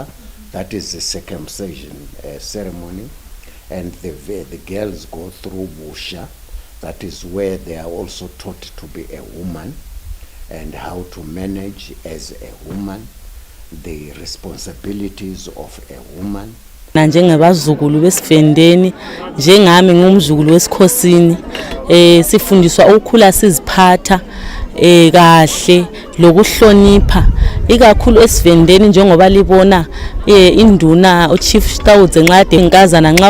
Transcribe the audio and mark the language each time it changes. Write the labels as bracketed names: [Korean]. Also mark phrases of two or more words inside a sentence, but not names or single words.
[English] That is the circumcision ceremony. And the girls go through Busha. That is where they are also taught to be a woman and how to manage as a woman, the responsibilities of a woman. [North Ndebele] Njengabazukulu besifendeni njengami ngumzukulu wesikhosini sifundiswa ukukhula siziphatha kahle lokuhlonipha ikakhulu esivendeni njengoba libona induna uchief Stawudze nxa inkazana nxa